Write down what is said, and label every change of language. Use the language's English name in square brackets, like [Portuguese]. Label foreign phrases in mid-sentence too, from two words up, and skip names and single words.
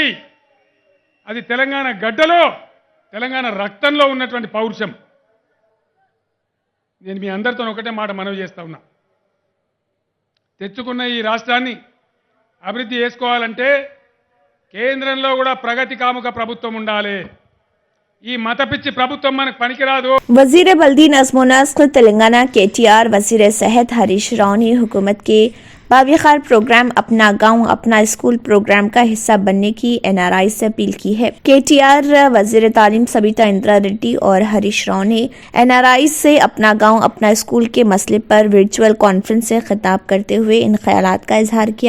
[Telugu] అది తెలంగాణ గడ్డలో, తెలంగాణ రక్తంలో ఉన్నటువంటి పౌరుషం। నేను మీ అందరితో ఒకటే మాట మనవి చేస్తా ఉన్నా, తెచ్చుకున్న ఈ రాష్ట్రాన్ని అభివృద్ధి చేసుకోవాలంటే కేంద్రంలో కూడా ప్రగతి కాముక ప్రభుత్వం ఉండాలి। ఈ మతపిచ్చి ప్రభుత్వం మనకు పనికిరాదు। [Urdu] وزیر بلدی نظم و نسل تلنگانہ KTR وزیر صحت ہریش راؤ نے حکومت کے باوقار پروگرام اپنا گاؤں اپنا اسکول پروگرام کا حصہ بننے کی NRI سے اپیل کی ہے. KTR وزیر تعلیم سبیتا اندرا ریڈی اور ہریش راؤ نے NRI سے اپنا گاؤں اپنا اسکول کے مسئلے پر [English] virtual conference [Urdu] سے خطاب کرتے ہوئے ان خیالات کا اظہار کیا.